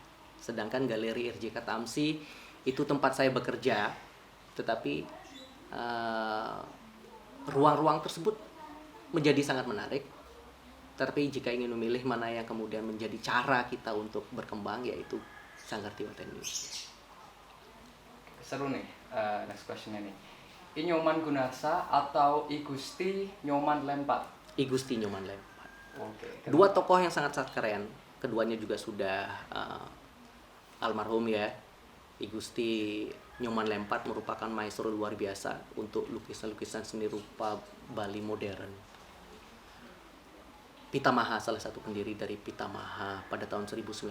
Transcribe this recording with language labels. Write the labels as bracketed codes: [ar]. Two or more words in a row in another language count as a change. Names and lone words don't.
[id] Sedangkan Galeri RJK Tamsi itu tempat saya bekerja, tetapi ruang-ruang tersebut menjadi sangat menarik. Tapi jika ingin memilih mana yang kemudian menjadi cara kita untuk berkembang, yaitu Sanggar Dewata Indonesia. Seru nih, [en] next questionnya [id] nih. I Nyoman Gunarsa atau I Gusti Nyoman Lempat? I Gusti Nyoman Lempat. Oke. Dua tokoh yang sangat-sangat keren. Keduanya juga sudah almarhum ya. I Gusti Nyoman Lempat merupakan maestro luar biasa untuk lukisan-lukisan seni rupa Bali modern. Pitamaha, salah satu pendiri dari Pitamaha pada tahun 1936.